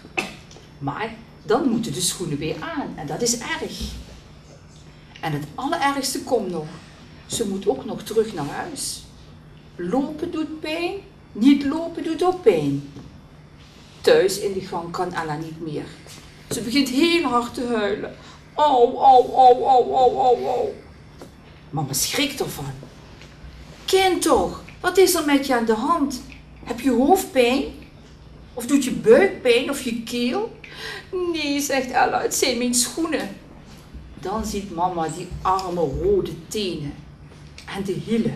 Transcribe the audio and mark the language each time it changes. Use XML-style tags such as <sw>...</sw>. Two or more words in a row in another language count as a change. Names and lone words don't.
<nl>Maar dan moeten de schoenen weer aan en dat is erg. En het allerergste komt nog. Ze moet ook nog terug naar huis. Lopen doet pijn, niet lopen doet ook pijn. Thuis in de gang kan Ella niet meer. Ze begint heel hard te huilen. Au, au, au, au, au, au, au. Mama schrikt ervan. Kind toch, wat is er met je aan de hand? Heb je hoofdpijn? Of doet je buikpijn of je keel? Nee, zegt Ella, het zijn mijn schoenen. Dan ziet mama die arme rode tenen en de hielen.</nl>